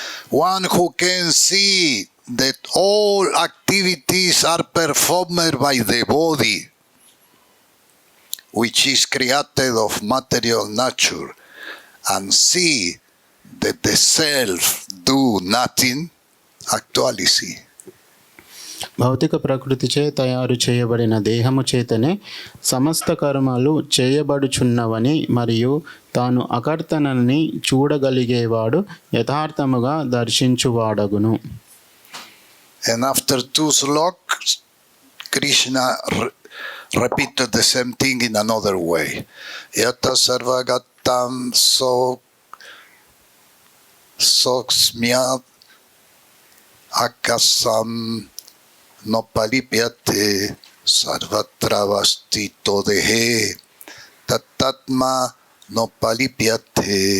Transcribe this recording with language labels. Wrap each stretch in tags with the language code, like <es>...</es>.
<en>One who can see that all activities are performed by the body, which is created of material nature, and see that the self do nothing, actually see.</en> <te>భౌతిక ప్రకృతిచే తయారు చేయబడిన దేహము చేతనే సమస్త కర్మలు చేయబడుచున్నవని మరియు తాను అకర్తనని చూడగలిగేవాడు యథార్థముగా దర్శించువాడగును.</te> <en>And after 2 sloks, Krishna repeated the same thing in another way.</en> <sa>Yata sarvagatam soksmyat akasam nopalipyate sarvatravastito dehe tattatma nopalipyate.</sa>